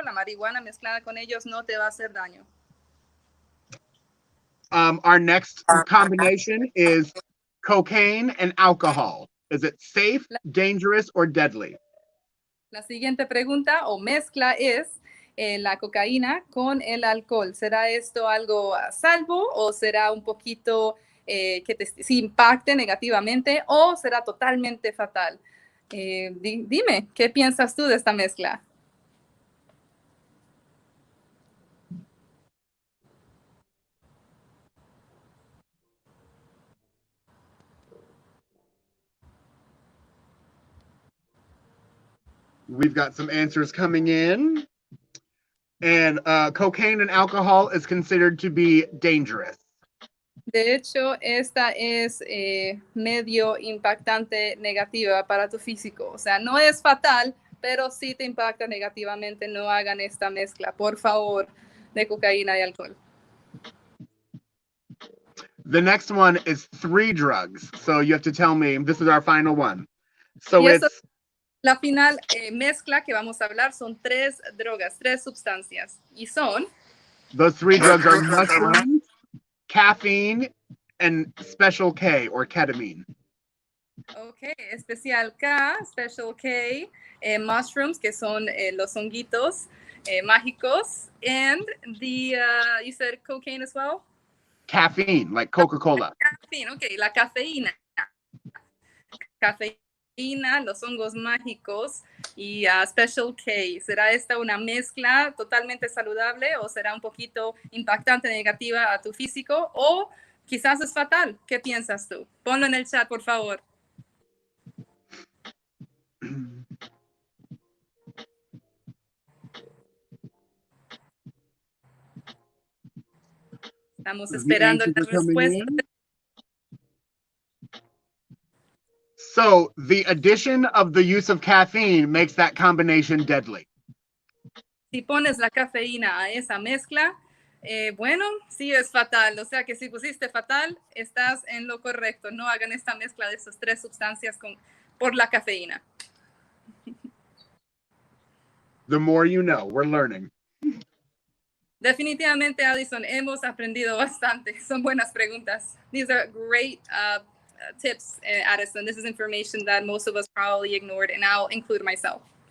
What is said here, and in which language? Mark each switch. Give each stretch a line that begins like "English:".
Spanish: La marihuana mezclada con ellos no te va a hacer daño.
English: Our next combination is cocaine and alcohol. Is it safe, dangerous, or deadly?
Spanish: La siguiente pregunta o mezcla es la cocaína con el alcohol. ¿Será esto algo a salvo o será un poquito que te impacte negativamente o será totalmente fatal? Dime, ¿qué piensas tú de esta mezcla?
English: We've got some answers coming in. And cocaine and alcohol is considered to be dangerous.
Spanish: De hecho, esta es medio impactante negativa para tu físico. O sea, no es fatal, pero sí te impacta negativamente. No hagan esta mezcla, por favor, de cocaína y alcohol.
English: The next one is 3 drugs. So you have to tell me, this is our final one. So
Spanish: y
English: it's...
Spanish: La final mezcla que vamos a hablar son 3 drogas, 3 sustancias. Y son...
English: Those 3 drugs are mushrooms, caffeine, and special K, or ketamine. Ok, especial K, special K, mushrooms,
Spanish: que son los honguitos mágicos,
English: and you said cocaine as well? Caffeine, like Coca-Cola. Caffeine, ok,
Spanish: la cafeína. Cafeína, los hongos mágicos y Special K. ¿Será esta una mezcla totalmente saludable o será un poquito impactante, negativa a tu físico o quizás es fatal? ¿Qué piensas tú? Ponlo en el chat, por favor. Estamos esperando la respuesta.
English: So the addition of the use of caffeine makes that combination deadly.
Spanish: Si pones la cafeína a esa mezcla, bueno, sí es fatal. O sea que si pusiste fatal, estás en lo correcto. No hagan esta mezcla de esas 3 sustancias por la cafeína.
English: The more you know, we're learning.
Spanish: Definitivamente, Addison, hemos aprendido bastante. Son buenas preguntas.
English: These are great tips, Addison. This is information that most of us probably ignored, and I'll include myself.